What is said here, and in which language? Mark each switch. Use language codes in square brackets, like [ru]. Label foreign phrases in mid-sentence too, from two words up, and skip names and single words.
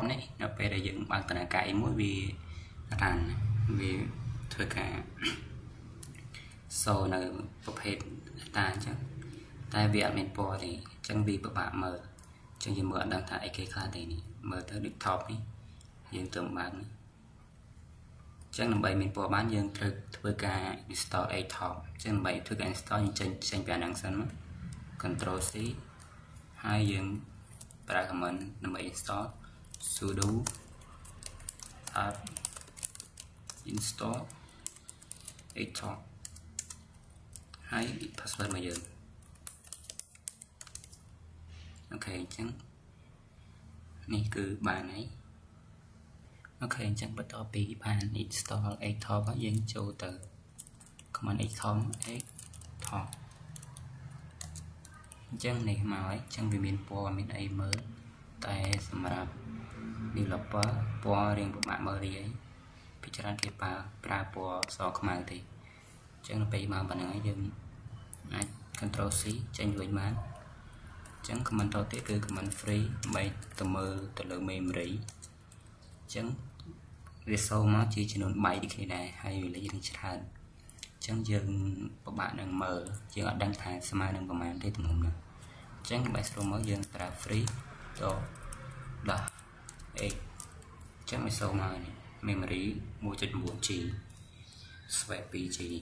[km] នេះនៅពេលដែលយើងបើកដំណើរការមួយវា run វាធ្វើការសូនៅប្រភេទ data អញ្ចឹងតែវា អត់មានពណ៌ទេអញ្ចឹងវាពិបាកមើលអញ្ចឹងយើងមើលអត់ដឹងថាអីគេខ្លះទេនេះមើលទៅដូច top នេះយើងទៅបើកនេះអញ្ចឹងដើម្បីមានពណ៌បានយើងត្រូវធ្វើការ [en] install a top [km] អញ្ចឹងដើម្បីធ្វើការ install យើងចេញពីអាហ្នឹងសិនមក [en] control C [km] ហើយយើងប្រើ command ដើម្បី install [en] sudo apt install a top [km] ហើយ password មកយើង អូខេអញ្ចឹងនេះគឺបានហើយអូខេអញ្ចឹងបន្ទាប់ពីបាន [en] install a top [km] ហើយយើងចូលទៅ [en] command a top [km] អញ្ចឹងនេះមកហើយអញ្ចឹងវាមានពណ៌ មានអីមើលតែសម្រាប់ developer ពណ៌រៀងពិបាកមើលរីអីពីច្រើនគេប្រើពណ៌សខ្មៅទេអញ្ចឹងទៅពេលមក ប៉ុណ្ណឹងហើយយើងអាច [en] control C [km] ចេញវិញបានអញ្ចឹង command តទៀតគឺ [en] command free [km] ដើម្បីទៅមើលទៅលើ memory អញ្ចឹងវាសូមកជាចំនួនbyteដូចគ្នាដែរហើយវាលេខរៀងច្រើនអញ្ចឹងយើងពិបាកនឹងមើលយើងអត់ដឹងថាស្មើនឹងប្រមាណទេទំហំនោះអញ្ចឹងដើម្បីស្រួលមើលយើងប្រើ free ទៅដោះ 8 អញ្ចឹងវាសូមកនេះ [en] memory 1.9G swap 2G